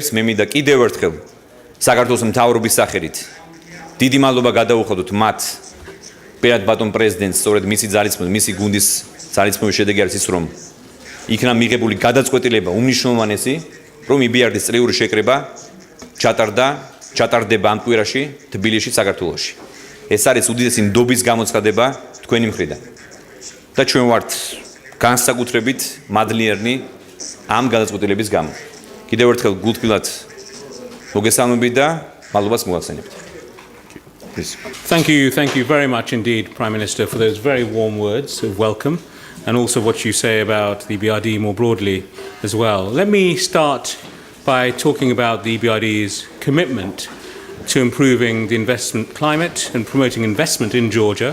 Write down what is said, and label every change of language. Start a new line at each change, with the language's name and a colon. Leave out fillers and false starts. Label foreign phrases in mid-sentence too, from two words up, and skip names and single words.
Georgian: მე მინდა კიდევ ერთხელ საქართველოს მთავრობის სახელით დიდი მადლობა გადაუხადოთ მათ, პირად ბატონ პრეზიდენტს, სწორედ მისი ძალისხმევის, მისი გუნდის ძალისხმევის შედეგი არის ის, რომ იქნა მიღებული გადაწყვეტილება უმნიშვნელოვანესი, რომ EBRD-ის წლიური შეკრება ჩატარდება ამ კვირაში თბილისში, საქართველოში. ეს არის უდიდესი ნდობის გამოცხადება თქვენი მხრიდან. და ჩვენ ვართ განსაკუთრებით მადლიერნი ამ გადაწყვეტილების გამო. კიდევ ერთხელ გულთბილად მოგესალმებით და მადლობას მოგახსენებთ.
English: Thank you very much indeed, Prime Minister, for those very warm words of welcome and also what you say about the EBRD more broadly as well. Let me start by talking about the EBRD's commitment to improving the investment climate and promoting investment in Georgia.